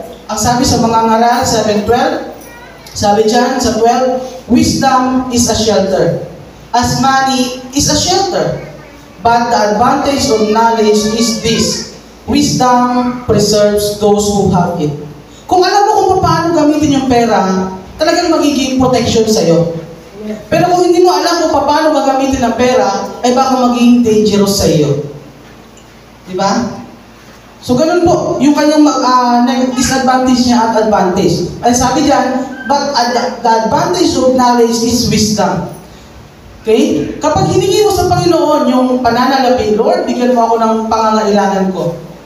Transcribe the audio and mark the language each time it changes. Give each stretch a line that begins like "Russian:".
Filipino: Ang sabi sa mga ngaral, 7:12, sabi dyan sa 12,
English: wisdom is a shelter, as money is a shelter. But the advantage of knowledge is this, wisdom preserves those who have it.
Filipino: Kung alam mo kung paano gamitin pera, talagang magiging protection sa'yo. Pero kung hindi mo alam kung paano gagamitin ang pera, ay baka maging dangerous sa iyo. Di ba? So, ganun po, yung kanyang disadvantage niya at advantage. Ay sabi diyan,
English: but the advantage of knowledge is wisdom. Okay?
Filipino: Kapag hiningi mo sa Panginoon yung pananalapi, Lord, bigyan mo ako ng pangangailangan ko.